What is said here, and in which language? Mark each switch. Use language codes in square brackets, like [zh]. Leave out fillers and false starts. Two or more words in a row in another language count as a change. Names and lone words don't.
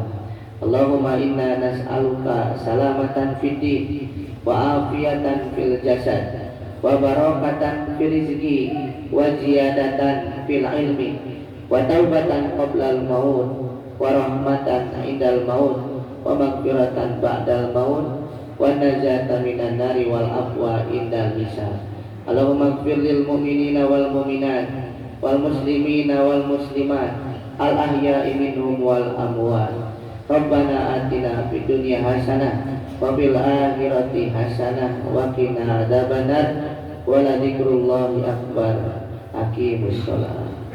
[ar] اللهم إنا نسألك سلامة في الدين وعافية في الجسد وبركة في الرزق وزيادة في العلم وتوبة قبل الموت ورحمة عند الموت ومغفرة بعد الموت ونجاة من النار والعفو عند الحساب. اللهم اغفر للمؤمنين والمؤمنات والمسلمين والمسلمات الأحياء منهم والأموات. ربنا آتنا في الدنيا حسنة وفي الآخرة حسنة وقنا عذاب النار ولذكر الله أكبر. أقيموا الصلاة.